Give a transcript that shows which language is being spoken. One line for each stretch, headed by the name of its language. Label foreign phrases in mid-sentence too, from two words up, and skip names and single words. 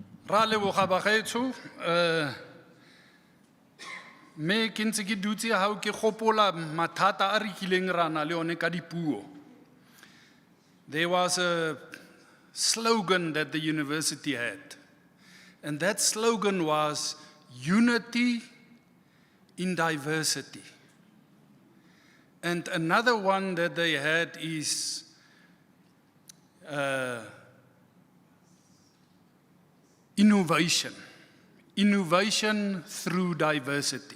Tswana: Ra leboga bagaetsho, me ke ntse ke dutse ha ke gopola mathata a re kileng ra na le one ka dipuo.
English: There was a slogan that the university had, and that slogan was unity in diversity. And another one that they had is innovation through diversity.